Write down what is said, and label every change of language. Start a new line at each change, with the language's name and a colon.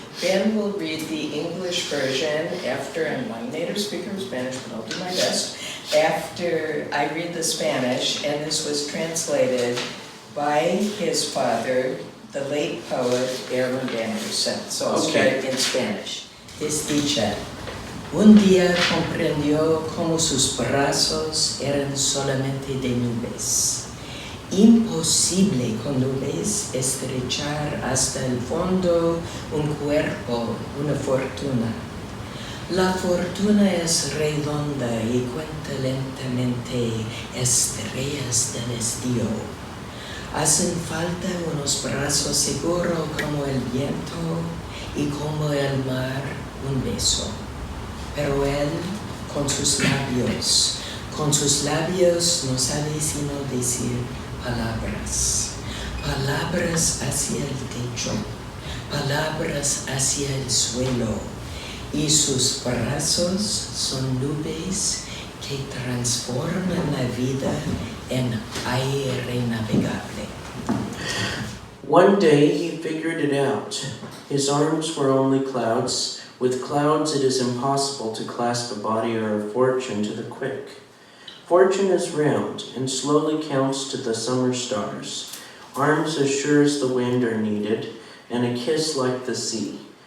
English: Ben will read the English version after, I'm not a native speaker of Spanish, but I'll do my best, after I read the Spanish, and this was translated by his father, the late poet Erland Anderson. So I'll start in Spanish. Desdicha.
Spanish: Un día comprendió cómo sus brazos eran solamente de nubes. Imposible con nubes estrechar hasta el fondo un cuerpo, una fortuna. La fortuna es redonda y cuenta lentamente estrellas del estío. Hacen falta unos brazos seguros como el viento y como el mar un beso. Pero él con sus labios no sabe sino decir palabras, palabras hacia el techo, palabras hacia el suelo, y sus brazos son nubes que transforman la vida en aire navegable.
English: One day he figured it out. His arms were only clouds. With clouds it is impossible to clasp a body or a fortune to the quick. Fortune is round and slowly counts to the summer stars. Arms as sure as the wind are needed, and a kiss like the sea.